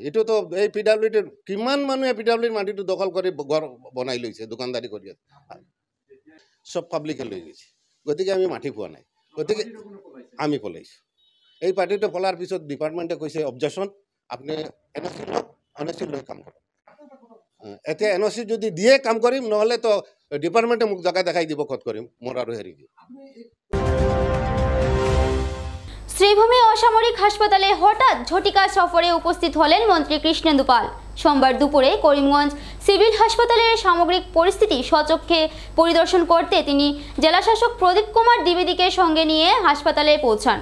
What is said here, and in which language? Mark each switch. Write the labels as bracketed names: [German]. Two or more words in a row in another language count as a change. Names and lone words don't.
[Assamese] এইটোতো এই পিডব্লিউডিৰ কিমান মানুহে পিডব্লিউডিৰ মাটিটো দখল কৰি ঘৰ বনাই লৈছে, দোকানদাৰী কৰি আছে, চব পাব্লিকে লৈ গৈছে। গতিকে আমি মাটি পোৱা নাই, গতিকে আমি পলাইছোঁ। এই পাৰ্টিটো পলাৰ পিছত ডিপাৰ্টমেণ্টে কৈছে অবজেকশ্যন, আপুনি NOC লৈ কাম কৰক। এতিয়া NOC যদি দিয়ে কাম কৰিম, নহ'লে তো ডিপার্টমেন্টে মুখ জায়গা দেখাই দিব খত করিম মোর আর হেরি দিব। [Bangla] শ্রীভূমি অসামরিক হাসপাতালে হঠাৎ ঝটিকা সফরে উপস্থিত হলেন মন্ত্রী কৃষ্ণেন্দু পাল। সোমবার দুপুরে করিমগঞ্জ সিভিল হাসপাতালের সামগ্রিক পরিস্থিতি স্বচক্ষে পরিদর্শন করতে তিনি জেলাশাসক প্রদীপ কুমার দ্বিবেদীকে সঙ্গে নিয়ে হাসপাতালে পৌঁছান।